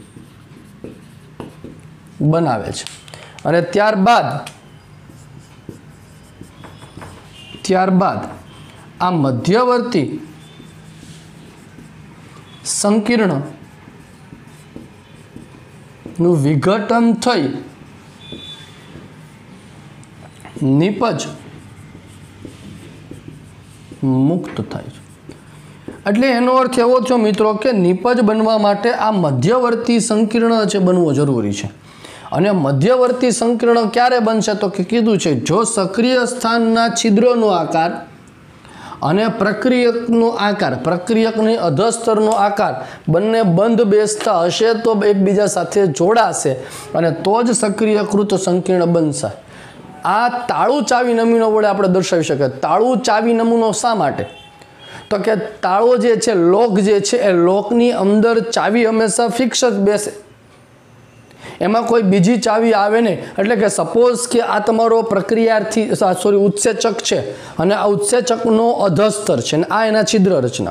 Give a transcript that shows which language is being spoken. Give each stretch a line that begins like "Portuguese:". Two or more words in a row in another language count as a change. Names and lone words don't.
Gujarati: અને ત્યારબાદ આ મધ્યવર્તી સંકીર્ણ નુ વિઘટન થઈ નિપજ મુક્ત થાય છે। એટલે એનો અર્થ એવો છે મિત્રો કે નિપજ બનવા માટે આ મધ્યવર્તી સંકીર્ણ છે બનવો જરૂરી છે। અને મધ્યવર્તી સંકીર્ણ ક્યારે બનશે તો કે કીધું છે જો સક્રિય સ્થાનના છિદ્રનો આકાર અને પ્રક્રિયકનો આકાર, પ્રક્રિયકની અધસ્તરનો આકાર બંને બંધ બેસતા હશે તો એકબીજા સાથે જોડાશે અને તો જ સક્રિયકૃત સંકીર્ણ બનશે। આ તાળુ ચાવી નમૂનો વડે આપણે દર્શાવી શકાય। તાળુ ચાવી નમૂનો શા માટે? તો કે તાળો જે છે, લોક જે છે, એ લોકની અંદર ચાવી હંમેશા ફિક્સ જ બેસે, એમાં કોઈ બીજી ચાવી આવે નહીં. એટલે કે સપોઝ કે આ તમારો પ્રક્રિયાર્થી ઉત્સેચક છે અને આ ઉત્સેચકનો અધસ્તર છે અને આ એના છિદ્ર રચના.